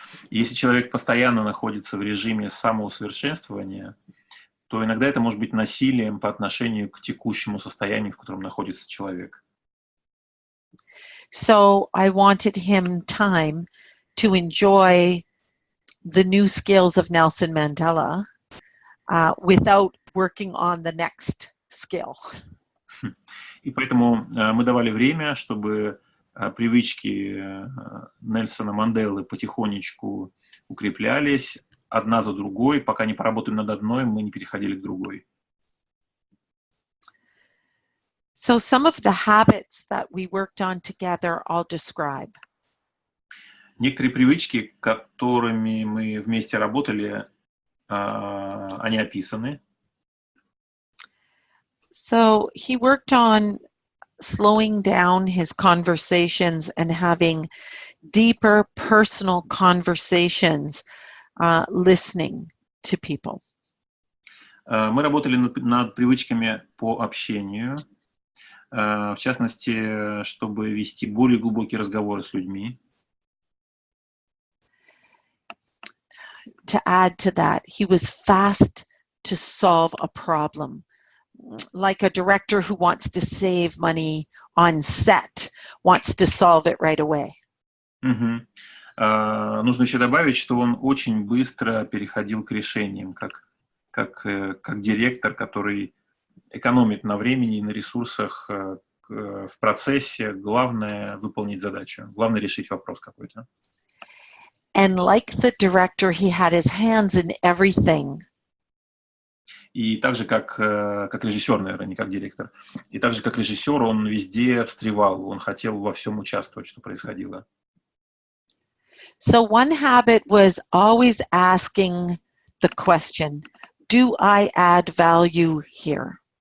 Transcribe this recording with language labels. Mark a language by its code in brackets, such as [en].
[ru] Если человек постоянно находится в режиме самоусовершенствования, то иногда это может быть насилием по отношению к текущему состоянию, в котором находится человек. [en] So I wanted him time to enjoy the new skills of Nelson Mandela without working on the next skill. [ru] И поэтому мы давали время, чтобы привычки Нельсона Манделы потихонечку укреплялись одна за другой, пока не поработаем над одной, мы не переходили к другой. [en] So some of the habits that we worked on together I'll describe. [ru] Некоторые привычки, которыми мы вместе работали, они описаны. [en] So he worked on slowing down his conversations and having deeper personal conversations, listening to people. [ru] Мы работали над привычками по общению, в частности, чтобы вести более глубокие разговоры с людьми. [en] To add to that, he was fast to solve a problem. Like a director who wants to save money on set, wants to solve it right away. [ru] нужно еще добавить, что он очень быстро переходил к решениям, как директор, который экономит на времени и на ресурсах в процессе. Главное выполнить задачу, главное решить вопрос какой-то. [en] And like the director, he had his hands in everything. [ru] И так же, как режиссер, наверное, не как директор. И так же, как режиссер, он везде встревал, он хотел во всем участвовать, что происходило. [en] So one habit was always asking the question, do I add value here?